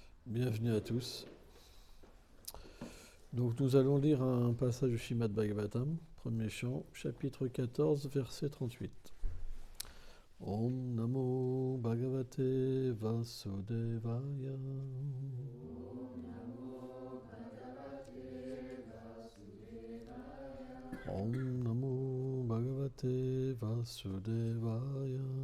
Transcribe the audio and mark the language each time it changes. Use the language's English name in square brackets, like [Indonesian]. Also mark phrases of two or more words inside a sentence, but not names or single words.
[French] Bienvenue à tous. Donc nous allons lire un passage du Srimad Bhagavatam, premier chant, chapitre 14, verset 38. [Sanskrit] Om Namo Bhagavate Vasudevaya. Om Namo Bhagavate Vasudevaya.